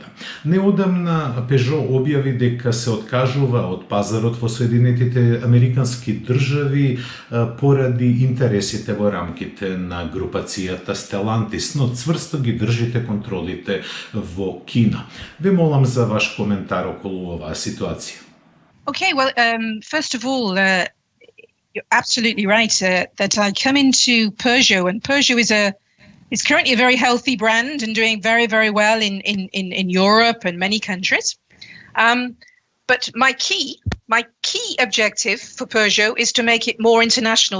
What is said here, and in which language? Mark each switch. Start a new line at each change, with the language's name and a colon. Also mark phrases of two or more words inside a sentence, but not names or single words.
Macedonian: Неодамна Peugeot објави дека се откажува од пазарот во Соединетите Американски држави поради интересите во рамките на групацијата Stellantis, но цврсто ги држите контролите во Кина. Ве молам за ваш коментар околу оваа ситуација.
English: Okay, well, first of all, you're absolutely right that I come into Peugeot, and Peugeot is currently a very healthy brand and doing very, very well in Europe and many countries. But my key objective for Peugeot is to make it more international.